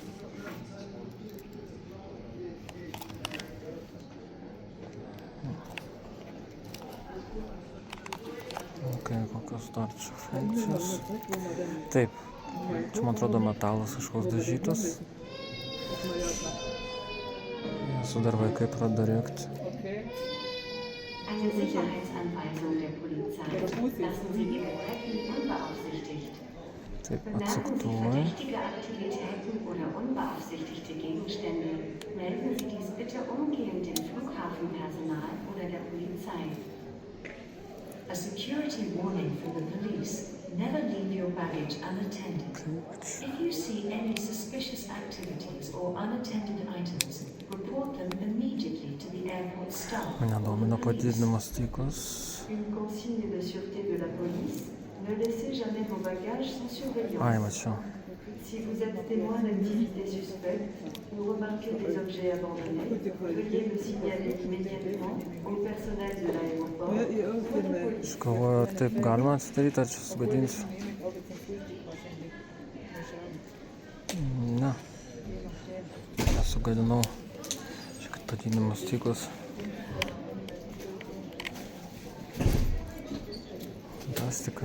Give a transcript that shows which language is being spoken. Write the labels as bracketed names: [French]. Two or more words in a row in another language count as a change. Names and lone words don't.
[Lithuanian] Kokios dar čia funkcijos. Taip, čia man atrodo metalas kažkoks dažytas. Esu dar vaikai pradeda rėkti. [German] Eine Sicherheitsanweisung der Polizei. Lassen Sie Ihr Gepäck unbeaufsichtigt. [Lithuanian] Taip, [German] Bemerken Sie [Lithuanian] atsuktuoju. [German] verdächtige Aktivitäten oder unbeaufsichtigte Gegenstände, melden Sie dies bitte umgehend dem Flughafenpersonal oder der Polizei. [English] A security warning from the police. Never leave your baggage unattended. If you see any suspicious activities or unattended items, report them immediately to the airport staff. [Lithuanian] Mane domina padidinamas stiklas. [French] Une consigne de sûreté de la police. Ne laissez jamais vos bagages sans surveillance. [Lithuanian] Ai, mačiau. [French] Si vous êtes témoin d'activités suspectes ou remarquez des objets abandonnés, veuillez le signaler immédiatement au personnel de l'aéroport ou de la police. [Lithuanian] Aš galvoju, ar taip galima atsidaryti, ar čia sugadinsiu. Ne. Nesugadinau. Čia kad padidinamas stiklas. Fantastika.